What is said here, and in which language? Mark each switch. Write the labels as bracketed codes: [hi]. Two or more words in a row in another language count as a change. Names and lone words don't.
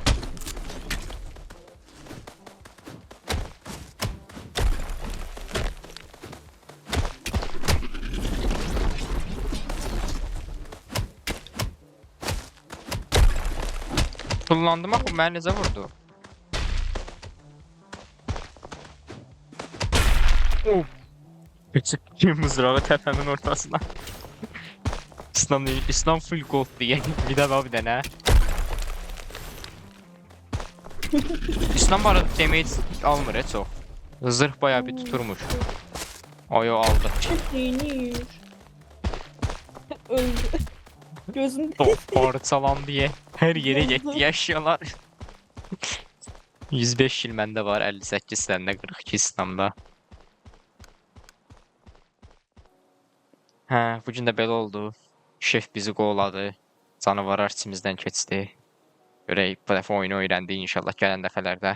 [az] Kullandım axı, məni necə vurdu? Keçib mızrağı təpəmin ortasına. İslam [en] full gold [az] diye. Bir de var bir dənə. İslam var damage almır heç çox. [tr] Zırh bayağı bir tuturmuş. [az] Ayo aldı. Yenir. Öldü. Gözüm [tr] Parçalandı diye. Her yere getdi eşyalar. [az] 105 il məndə var, 58 səndə, 42 İslamda. Hə, bu gün də belə oldu. Şef bizi qovladı. Canavarlar içimizdən keçdi. Görək, bu dəfə oyunu öyrəndik inşallah gələn dəfələrdə.